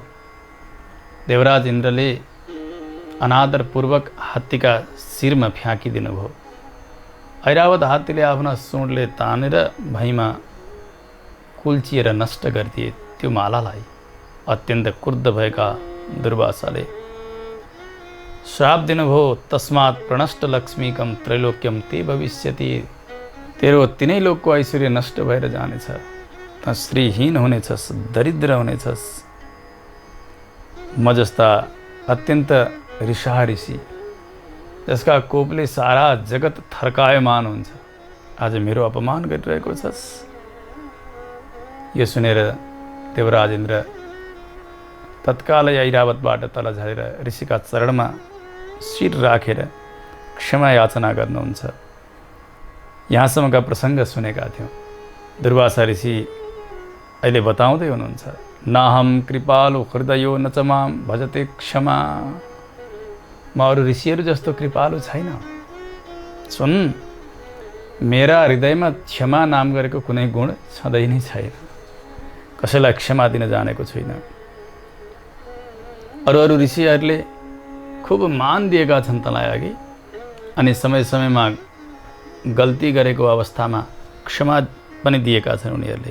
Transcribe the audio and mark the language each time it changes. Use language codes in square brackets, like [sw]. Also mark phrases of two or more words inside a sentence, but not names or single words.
[ne] देवराज इन्द्रले अनादरपूर्वक हात्तीका शिरमा फ्याँकिदिनु भयो। ऐरावत हात्तीले आफ्ना सुँडले तानेर भैँमा कुल्चिएर नष्ट गरिदिए त्यो मालालाई। अत्यन्त क्रुद्ध भएका दुर्वासाले श्राप दिनुभयो, [sa] तस्मात् प्रणष्ट लक्ष्मीकम त्रैलोक्यम ते भविष्यति। [ne] तेरो तिनै लोकको ऐश्वर्य नष्ट भएर जानेछ, त श्रीहीन हुनेछस्, दरिद्र हुनेछस्। म जस्ता अत्यन्त रिसाहा ऋषि, जसका कोपले सारा जगत थर्कायमान हुन्छ, आज मेरो अपमान गरिरहेको छस्। यो सुनेर देवराज इन्द्र तत्कालै ऐरावतबाट तल झरेर ऋषिका चरणमा शिर राखेर क्षमा याचना गर्नुहुन्छ। यहाँसम्मका प्रसङ्ग सुनेका थियौँ। दुर्वासा ऋषि अहिले बताउँदै हुनुहुन्छ, [sa] नाहम कृपालु हृदयो न च मां भजते क्षमा। [ne] म अरू ऋषिहरू जस्तो कृपालु छैन। सुन, मेरा हृदयमा क्षमा नाम गरेको कुनै गुण छँदै नै छैन। कसैलाई क्षमा दिन जानेको छुइनँ। अरू ऋषिहरूले खूब मान दिएका छन् तँलाई अघि, अनि समय समयमा गल्ती गरेको अवस्थामा क्षमा पनि दिएका छन् उनीहरूले।